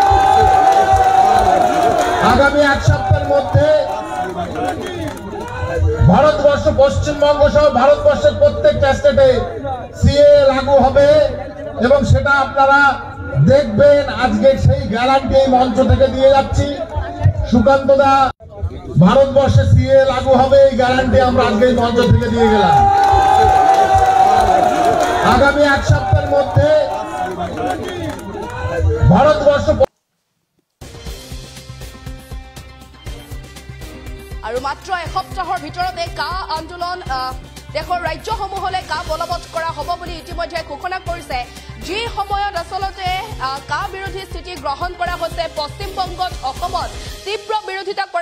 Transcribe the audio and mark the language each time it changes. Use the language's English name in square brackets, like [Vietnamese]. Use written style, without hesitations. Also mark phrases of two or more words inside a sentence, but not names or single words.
[Bangla] আগামী এক সপ্তাহের মধ্যে ভারতবর্ষ পশ্চিমবঙ্গ সহ ভারতবর্ষের প্রত্যেকটা স্টেটে সিএ লাগু হবে এবং সেটা আপনারা দেখবেন আজকে সেই গ্যারান্টি এই মঞ্চ থেকে দিয়ে যাচ্ছি সুকান্ত দা ভারতবর্ষে সিএ লাগু হবে এই গ্যারান্টি আমরা আজকে মঞ্চ থেকে দিয়ে গেলাম আগামী এক সপ্তাহের মধ্যে ভারতবর্ষ [Assamese] আৰু মাত্ৰ এসপ্তাহৰ ভিতৰতে কা আন্দোলন দেশৰ ৰাজ্যসমূহলে কা বলবৎ কৰা হ'ব বুলি ইতিমধ্যে ঘোষণা কৰিছে যি সময়ত আসলতে কা বিৰোধী স্থিতি গ্ৰহণ কৰা হৈছে পশ্চিম বংগত অসমত তীব্ৰ বিৰোধিতা কৰা